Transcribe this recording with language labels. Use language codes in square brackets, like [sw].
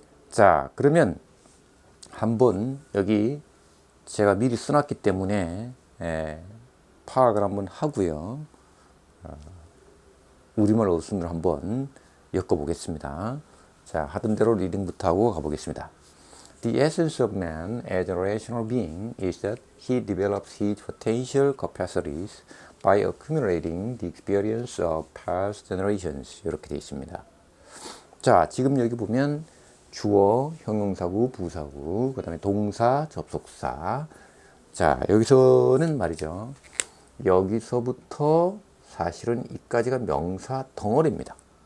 [ko] 자, 그러면 한번 여기 제가 미리 써놨기 때문에 파악을 한번 하고요. 우리말 어순으로 한번 엮어보겠습니다. 자, 하던 대로 리딩부터 하고 가보겠습니다. [en] The essence of man as a rational being is that he develops his potential capacities by accumulating the experience of past generations. [ko] 이렇게 되어 있습니다. 자, 지금 여기 보면 주어, 형용사구, 부사구, 그 다음에 동사, 접속사. 자, 여기서는 말이죠. 여기서부터 사실은 이까지가 명사 덩어리입니다.